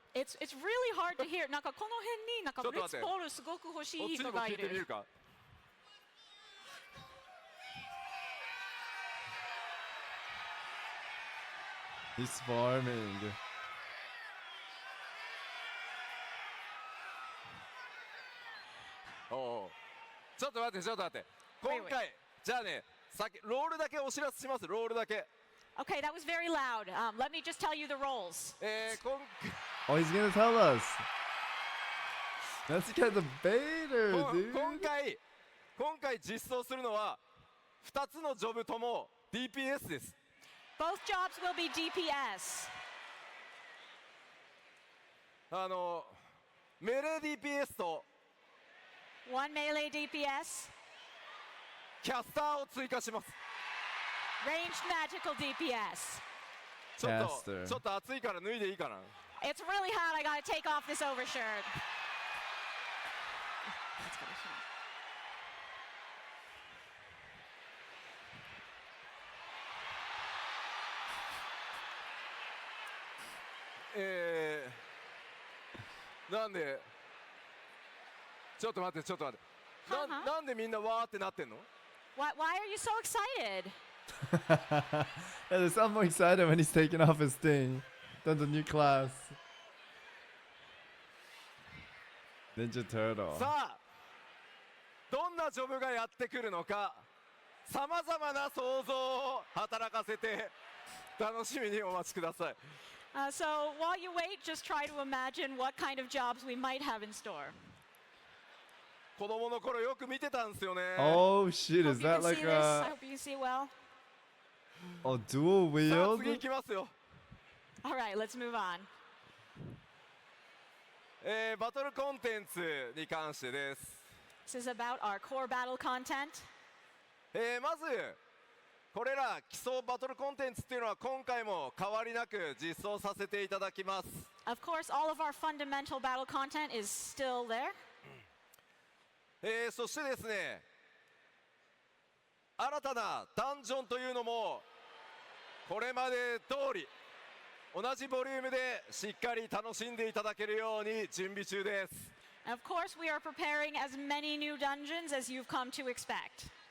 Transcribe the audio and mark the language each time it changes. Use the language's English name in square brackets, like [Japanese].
[English] It's really hard to hear. [Japanese] なんかこの辺になんかちょっと待って。ブリッツポールすごく欲しいこっちに人がいる。も聞いてみるか。 [English] He's farming. [Japanese] ちょっと待ってちょっと待って。今回じゃあね、ロールだけお知らせします。ロールだけ。 [English] Okay, that was very loud. Let me just tell you the roles. Oh, he's gonna tell us. That's kind of Vader, dude. [Japanese] 今回実装するのは2つのジョブとも DPS です。 [English] Both jobs will be DPS. [Japanese] メレー DPS と [English] One melee DPS, [Japanese] キャスターを追加します。 [English] ranged magical DPS. [Japanese] ちょっと [English] Caster. [Japanese] ちょっと暑いから脱いでいいかな。 [English] It's really hot. I gotta take off this overshirt. Let's go. [Japanese] なんでちょっと待ってちょっと待って。なんでみんなわーってなってんの？ [English] Why are you so excited? Yeah, they sound more excited when he's taking off his thing than the new class. Ninja Turtle. [Japanese] さあどんなジョブがやってくるのか、さまざまな想像を働かせて楽しみにお待ちください。 [English] So while you wait, just try to imagine what kind of jobs we might have in store. [Japanese] 子供の頃よく見てたんですよね。 [English] Oh shit, is you can that like see this. I a hope you can see well. dual [Japanese] さあ [English] wield? [Japanese] 次行きますよ。 [English] All right, let's move on. [Japanese] バトルコンテンツに関してです。 [English] This is about our core battle content. [Japanese] まずこれら基礎バトルコンテンツっていうのは今回も変わりなく実装させていただきます。 [English] Of course, all of our fundamental battle content is still there. [Japanese] そしてですね、新たなダンジョンというのもこれまで通り同じボリュームでしっかり楽しんでいただけるように準備中です。 [English] Of course, we are preparing as many new dungeons as you've come to expect.